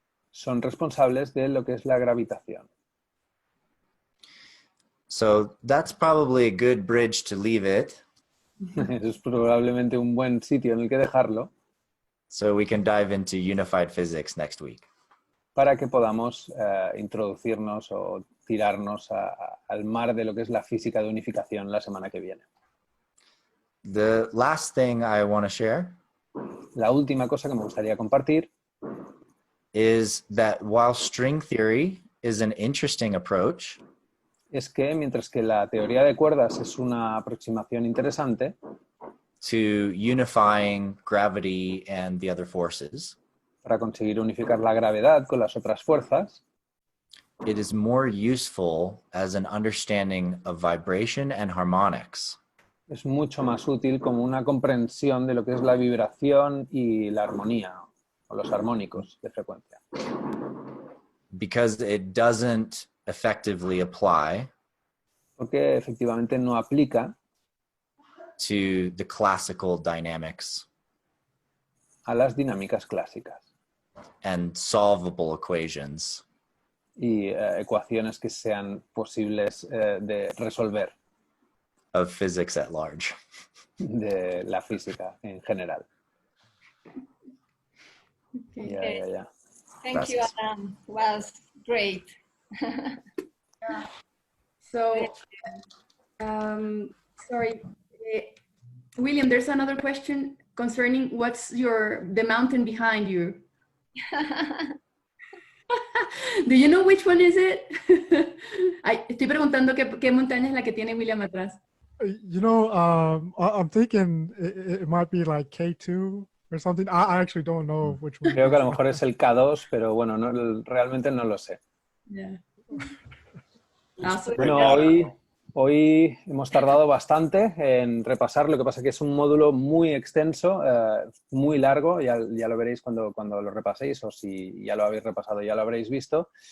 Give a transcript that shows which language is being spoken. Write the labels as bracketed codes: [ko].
[es] son responsables de lo que es la gravitación. [en] So that's probably a good bridge to leave it, [es] Eso es probablemente un buen sitio en el que dejarlo [en] so we can dive into unified physics next week. [es] para que podamos introducirnos o tirarnos al mar de lo que es la física de unificación la semana que viene. [en] The last thing I want to share [es] La última cosa que me gustaría compartir [en] is that while string theory is an interesting approach, [es] es que mientras que la teoría de cuerdas es una aproximación interesante [en] to unifying gravity and the other forces, [es] para conseguir unificar la gravedad con las otras fuerzas, [en] it is more useful as an understanding of vibration and harmonics, [es] es mucho más útil como una comprensión de lo que es la vibración y la armonía o los armónicos de frecuencia. [en] because it doesn't effectively apply [es] Porque efectivamente no aplica [en] to the classical dynamics [es] a las dinámicas clásicas [en] and solvable equations [es] y ecuaciones que sean posibles de resolver [en] of physics at large. [es] de la física en general. [en] Okay. [es] Ya. [en] Thank you, [es] Gracias. [en] Adam. Was great. So, sorry, William, there's another question concerning what's the mountain behind you. Do you know which one is it? [es] Ay, estoy preguntando qué montaña es la que tiene William atrás. [en] You know, I'm thinking it might be like K2 or something. I actually don't know which one. [es] Creo que a lo mejor es el K2, pero bueno, realmente no lo sé. [en] Yeah. Awesome. [es] Bueno, hoy hemos tardado bastante en repasar, lo que pasa que es un módulo muy extenso, muy largo, ya lo veréis cuando lo repaséis, o si ya lo habéis repasado ya lo habréis visto.